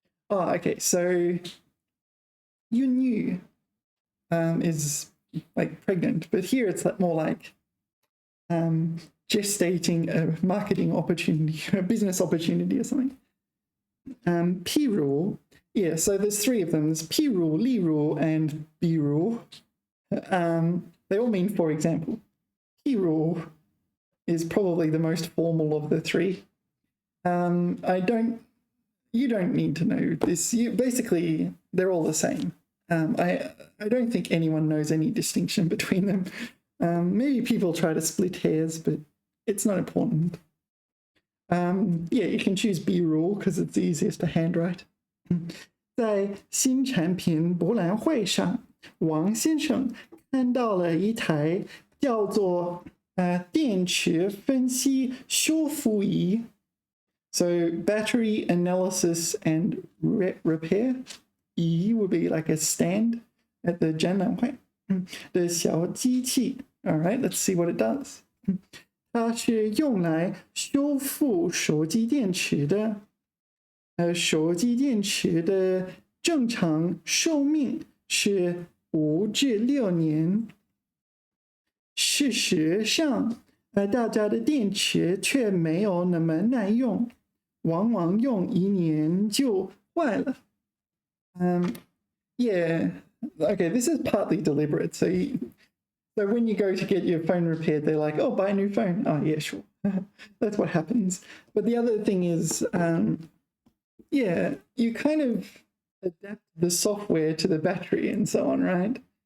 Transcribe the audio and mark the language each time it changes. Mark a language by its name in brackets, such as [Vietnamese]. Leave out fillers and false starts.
[English] Oh, okay, so 孕育 is like pregnant, but here it's more like gestating a marketing opportunity, a business opportunity or something. 譬如, yeah, so there's three of them. There's 譬如, 例如, and 比如. They all mean for example. 譬如 is probably the most formal of the three. You don't need to know this. Basically, they're all the same. I don't think anyone knows any distinction between them. Maybe people try to split hairs, but it's not important. Yeah, you can choose B rule because it's the easiest to handwrite. [Chinese] 在新产品博览会上，王先生看到了一台叫做电池分析修复仪。 [English] So battery analysis and repair. 仪 would be like a stand at the [Chinese] 展览会的小机器。 [English] All right, let's see what it does. [Chinese] 它是用来修复手机电池的。手机电池的正常寿命是5至6年。事实上，大家的电池却没有那么耐用，往往用1年就坏了。 [English] Yeah, okay, this is partly deliberate. So when you go to get your phone repaired, they're like, oh, buy a new phone. Oh, yeah, sure. That's what happens. But the other thing is, yeah, you kind of adapt the software to the battery and so on, right?